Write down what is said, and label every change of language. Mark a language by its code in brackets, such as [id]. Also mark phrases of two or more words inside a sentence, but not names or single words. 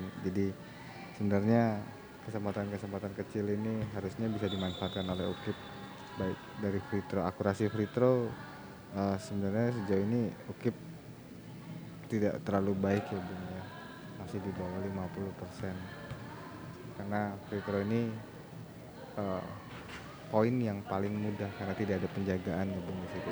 [id] Jadi sebenarnya kesempatan-kesempatan kecil ini harusnya bisa dimanfaatkan oleh Ukip, baik dari [en] free throw, [id] akurasi [en] free throw [id] sebenarnya sejauh ini Ukip tidak terlalu baik ya Bung ya, masih di bawah 50%, karena [en] free throw [id] ini poin yang paling mudah karena tidak ada penjagaan ya Bung di situ.